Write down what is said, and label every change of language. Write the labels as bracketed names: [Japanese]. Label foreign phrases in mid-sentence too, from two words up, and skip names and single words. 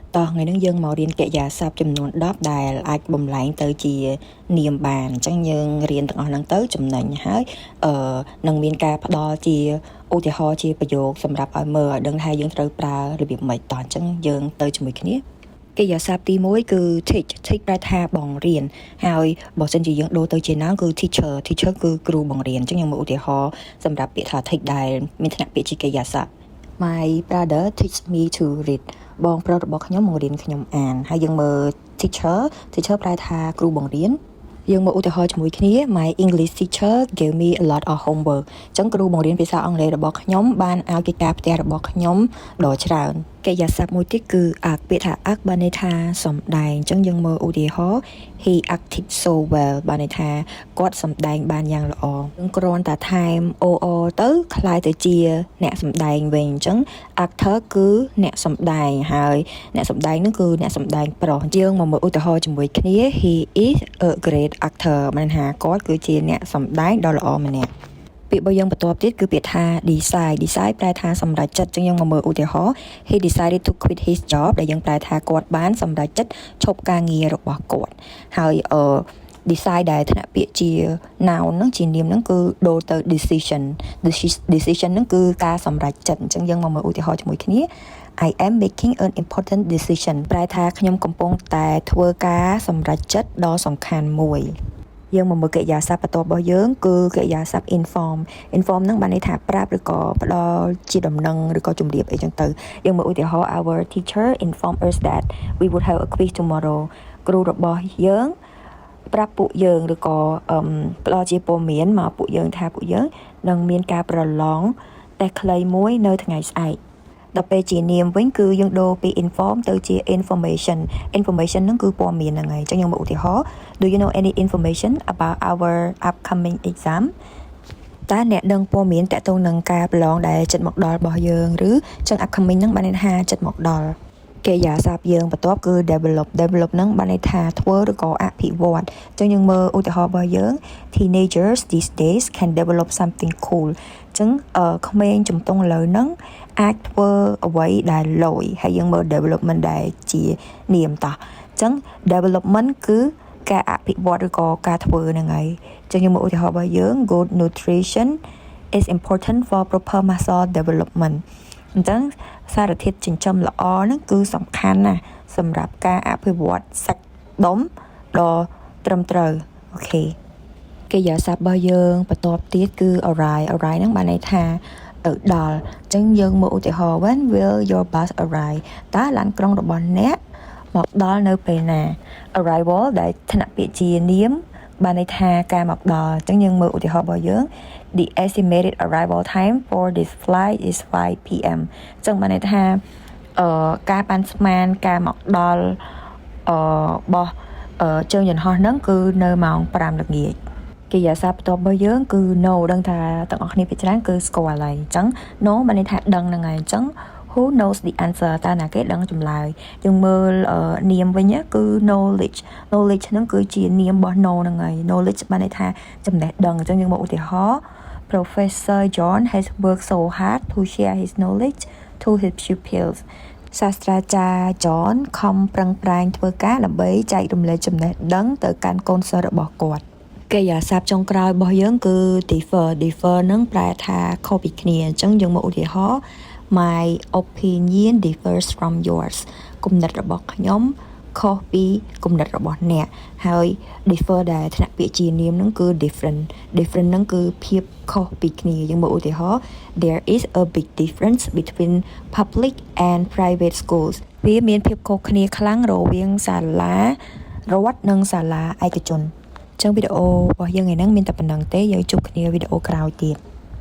[Khmer] បន្តថ្ងៃនេះយើងមករៀនកិរិយាសព្ទចំនួន10ដែលអាចបំលែងទៅជានាមបានអញ្ចឹងយើងរៀនទាំងអស់ហ្នឹងទៅចំណេញហើយនឹងមានការផ្ដល់ជាឧទាហរណ៍ជាប្រយោគសម្រាប់ឲ្យមើលឲ្យដឹងថាយើងត្រូវប្រើរបៀបម៉េចតោះអញ្ចឹងយើងទៅជាមួយគ្នាកិរិយាសព្ទទី1គឺ teach ប្រែថាបង្រៀនហើយបើ សិនជាយើងដូរទៅជា noun គឺ teacher គឺគ្រូបង្រៀនអញ្ចឹងយើងមើលឧទាហរណ៍សម្រាប់ពាក្យថា teach ដែលមានឋានៈពាក្យជាកិរិយាសព្ទ [English] My brother teach me to read [Khmer] បងប្រុសរបស់ខ្ញុំបង្រៀនខ្ញុំអានហើយយើងមើល teacher ប្រែថាគ្រូបង្រៀនយើងមកឧទាហរ ណ៍ជាមួយគ្នា [English] My English teacher gave me a lot of homework [Khmer] អញ្ចឹងគ្រូបង្រៀនភាសាអង់គ្លេសរបស់ខ្ញុំបានឲ្យកិច្ចការផ្ទះរបស់ខ្ញុំដ៏ច្រើនកិរិយាសព្ទមួយទៀតគឺ act ពាក្យ ថា act បានន័យថាសម្ដែងអញ្ចឹងយើងមើលឧទាហរណ៍ [English] He acted so well [Khmer] បានន័យថាគាត់សម្ដែងបានយ៉ាងល្អយើងគ្រាន់តែថែ ម or ទៅคล้ายទៅជាអ្នកសម្ដែងវិញអញ្ចឹង actor គឺអ្នកសម្ដែងហើយអ្នកសម្ដែងហ្នឹងគឺអ្នកសម្ដែងប្រុសយើងមកមើលឧទាហរណ៍ជាមួយគ្នា [English] He is a great actor [Khmer] បានថាគាត់គឺជាអ្នកសម្ដែងដ៏ល្អម្នាក់ពាក្យរបស់យើងបន្ទាប់ទៀតគឺពាក្យថា decide ប្រែថាសម្រេចចិត្តអញ្ចឹងយើងមកមើលឧទាហរណ៍ [English] He decided to quit his job [Khmer] ដែលយើងប្រែថាគាត់បានសម្រេចចិត្តឈប់ការងាររបស់គាត់ហើយ decide ដែលថ្នាក់ពាក្យជា noun ហ្នឹងជានាមហ្នឹងគឺដូរទៅ decision ហ្នឹងគឺការសម្រេចចិត្តអញ្ចឹងយើងមកមើលឧទាហរណ៍ជាមួយគ្នា [English] I am making an important decision [Khmer] ប្រែថាខ្ញុំកំពុងតែធ្វើការសម្រេចចិត្តដ៏សំខាន់មួយយើងមកមើលកិរិយាសព្ទបន្ទាប់របស់យើងគឺកិរិយាសព្ទ inform ហ្នឹងបានន័យថាប្រាប់ឬក៏ផ្ដល់ជាដំណឹងឬក៏ជម្រាបអីចឹងទៅយើងមើលឧទាហរណ៍ [English] Our teacher informed us that we would have a quiz [Khmer] tomorrow គ្រូរបស់យើងប្រាប់ពួកយើងឬក៏ផ្ដល់ជាព័ត៌មានមកពួកយើងថាពួកយើងនឹងមានការប្រឡងតេស្តខ្លីមួយនៅថ្ងៃស្អែកដល់ពេលជានាមវិញគឺយើងដូរពី inform ទៅជា information ហ្នឹងគឺព័ត៌មានហ្នឹងហើយអញ្ចឹងយើងមកឧទាហរណ៍ [English] Do you know any information about our upcoming exam [Khmer] តើអ្នកដឹង ព័ត៌មានទាក់ទងនឹងការប្រឡងដែលជិតមកដល់របស់យើងឬចឹង upcoming ហ្នឹងបានន័យថាជិតមកដល់កិរិយាសព្ទយើងបន្ទាប់គឺ develop ហ្នឹងបានន័យថាធ្វើឬក៏អភិវឌ្ឍអញ្ចឹងយើងមើលឧទាហរណ៍របស់យើង [English] Teenagers these days can develop something cool [Khmer] អញ្ចឹងក្មេងជំទង់ឥឡូវហ្នឹងអាចធ្វើអ្វីដែលលយហើយយើងមើល development ដែលជានាមតោះអញ្ចឹង development គឺការអភិវឌ្ឍ ឬក៏ការធ្វើហ្នឹងហើយអញ្ចឹងយើងមើលឧទាហរណ៍របស់យើង [English] Good nutrition is important for proper muscle development [Khmer] អញ្ចឹងសារធាតុចិញ្ចឹមល្អ ហ្នឹងគឺសំខាន់ណាស់សម្រាប់ការអភិវឌ្ឍសាច់ដុំដ៏ត្រឹមត្រូវអូខេកិរិយាសព្ទរបស់យើងបន្ទាប់ទៀតគឺ arrive ហ្នឹងបានន័យថាទៅដល់អញ្ចឹងយើងមើលឧទាហរណ៍ [English] When will your bus arrive [Khmer] តើឡានក្រុងរបស់អ្នកមកដល់នៅពេលណា arrival ដែលថ្នាក់ពាក្យជានាមបានន័យថាការមកដល់អញ្ចឹងយើងមើលឧទាហរណ៍របស់យើង [English] The estimated arrival time for this flight is 5 p.m. [Khmer] អញ្ចឹងបានន័យថាការប៉ាន់ស្មានការមកដល់របស់ជើងយន្តហោះហ្នឹងគឺនៅម៉ោង5ល្ងាចកិរិយាសព្ទបន្ទាប់របស់យើងគឺ know ដឹងថាទាំងអស់គ្នាភាគច្រើនគឺស្គាល់ហើយអញ្ចឹង know បានន័យថាដឹងហ្នឹងហើយអញ្ចឹង [English] Who knows the answer [Khmer] តើណាគេដឹងចម្លើយយើងមើលនាមវិញគឺ knowledge ហ្នឹងគឺជានាមរបស់ know ហ្នឹងហើយ knowledge បានន័យថាចំណេះដឹងអញ្ចឹងយើងមកឧទាហរណ៍ [English] Professor John has worked so hard to share his knowledge to his pupils [Khmer] សាស្ត្រាចារ្យ John ខំប្រឹងប្រែងធ្វើការដើម្បីចែករំលែកចំណេះដឹងទៅ កាន់កូនសិស្សរបស់គាត់កិរិយាសព្ទចុងក្រោយរបស់យើងគឺ differ ហ្នឹងប្រែថាខុសពីគ្នាអញ្ចឹងយើងមក ឧទាហរណ៍ [English] My opinion differs from yours [Khmer] គំនិតរបស់ខ្ញុំខុសពីគំនិតរបស់អ្នកហើយ differ ដែលថ្នាក់ពាក្យជានាមហ្នឹងគឺ different ហ្នឹងគឺភាពខុសពីគ្នាយើងមកឧទាហរណ៍ [English] There is a big difference between public and private schools [Khmer] វាមានភាពខុសគ្នាខ្លាំងរវាងសាលារដ្ឋនិងសាលាឯកជនអញ្ចឹងវីដេអូរបស់យើងថ្ងៃហ្នឹងមានតែប៉ុណ្្នឹងទេយើងជួបគ្នាវីដេអូក្រោយទៀត